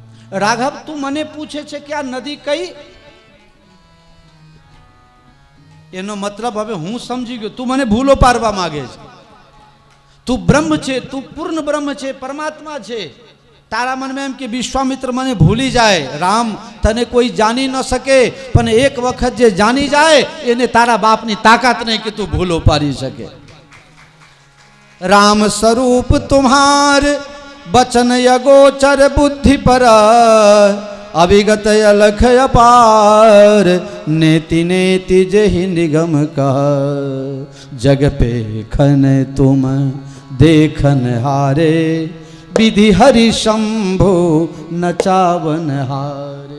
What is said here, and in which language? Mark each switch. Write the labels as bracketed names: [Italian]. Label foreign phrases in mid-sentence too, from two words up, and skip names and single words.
[Gujarati] રાઘવ તું મને પૂછે છે કે આ નદી કઈ, એનો મતલબ હવે હું સમજી ગયો, તું મને ભૂલો પાડવા માંગે છે. તું બ્રહ્મ છે, તું પૂર્ણ બ્રહ્મ છે, પરમાત્મા છે. તારા મનમાં એમ કે વિશ્વામિત્ર મને ભૂલી જાય. રામ, તને કોઈ જાણી ન શકે, પણ એક વખત જે જાણી જાય એને તારા બાપની તાકાત નહીં કે તું ભૂલો પાડી શકે. [Awadhi] राम स्वरूप तुम्हार बचन यगोचर बुद्धि पर, अविगत अलख अपार, नेति नेति जहि निगम का, जग पे खन तुम देखन हारे, विधि हरि शंभु नचावन हारे.